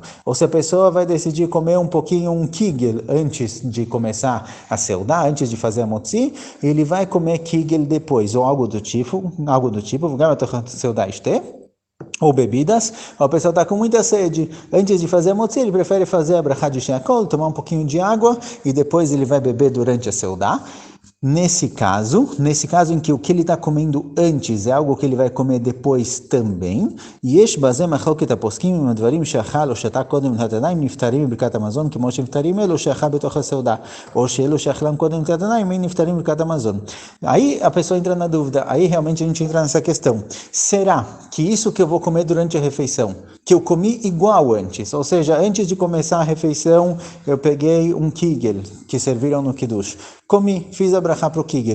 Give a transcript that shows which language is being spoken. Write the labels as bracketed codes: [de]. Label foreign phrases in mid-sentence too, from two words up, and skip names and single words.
[pt] Ou se a pessoa vai decidir comer um pouquinho um kigel antes de começar a seudah, antes de fazer a motzi, ele vai comer kigel depois, ou algo do tipo, ou bebidas, ou a pessoa está com muita sede, antes de fazer a motzi, ele prefere fazer a brachá de sheakol, tomar um pouquinho de água, e depois ele vai beber durante a seudah. Nesse caso em que o que ele está comendo antes é algo que ele vai comer depois também, [he] יש בזה מחלוקת הפוסקים עם הדברים שאכל או שתה קודם נטילת ידיים נפטרים בברכת המזון כמו שנפטרים אלו שאכל בתוך הסעודה, ou שאלו שאכלם קודם נטילת ידיים נפטרים בברכת המזון. [pt] Aí a pessoa entra na dúvida, aí realmente a gente entra nessa questão. Será que isso que eu vou comer durante a refeição, que eu comi igual antes, ou seja, antes de começar a refeição, eu peguei um kigel que serviram no kiddush, comi, fiz a brachá para o kigel.